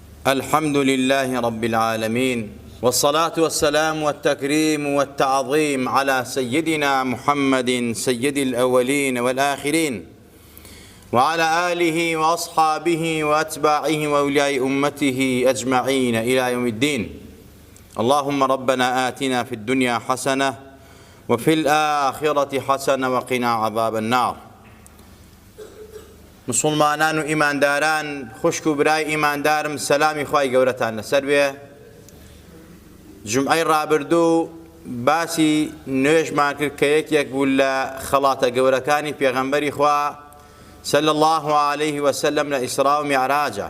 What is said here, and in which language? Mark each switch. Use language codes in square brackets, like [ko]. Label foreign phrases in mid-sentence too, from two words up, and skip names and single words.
[ar] الحمد لله رب العالمين، والصلاة والسلام والتكريم والتعظيم على سيدنا محمد سيد الأولين والآخرين، وعلى آله وأصحابه وأتباعه وأولياء أمته أجمعين إلى يوم الدين. اللهم ربنا آتنا في الدنيا حسنة وفي الآخرة حسنة وقنا عذاب النار. [ckb] مسلمانان و ئیمانداران، خوشک و برای ئیماندارم، سەلامی خوای گەورەتان لەسەر بێ. جومعەی ڕابردوو باسی نوێژمان کرد کە یەکێک بوو لە خەڵاتە گەورەکانی پێغەمبەری خوا [ar] صلی الله عليه وسلم [ckb] لە ئیسرا و میعراجە.